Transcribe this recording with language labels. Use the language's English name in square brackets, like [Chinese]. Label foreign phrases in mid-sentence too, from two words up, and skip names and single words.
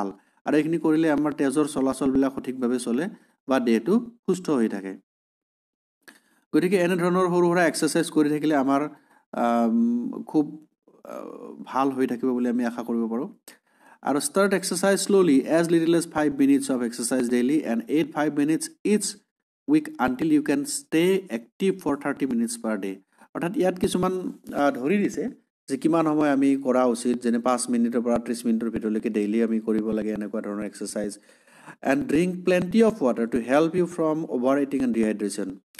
[Assamese] আৰু এইখিনি কৰিলে আমাৰ তেজৰ চলাচলবিলাক সঠিকভাৱে চলে বা দেহটো সুস্থ হৈ থাকে। গতিকে এনেধৰণৰ সৰু সুৰা এক্সাৰচাইজ কৰি থাকিলে আমাৰ খুব ভাল হৈ থাকিব বুলি আমি আশা কৰিব পাৰোঁ। [English] আৰু start exercise slowly, as little as 5 minutes of exercise daily and 5 minutes each week until you can stay active for 30 minutes per day. [Assamese] অৰ্থাৎ ইয়াত কিছুমান ধৰি দিছে যে কিমান সময় আমি কৰা উচিত, যেনে 5 মিনিটৰ পৰা 30 মিনিটৰ ভিতৰলৈকে ডেইলি আমি কৰিব লাগে এনেকুৱা ধৰণৰ এক্সাৰচাইজ। [English] and drink plenty of water to help you from over heating and dehydration.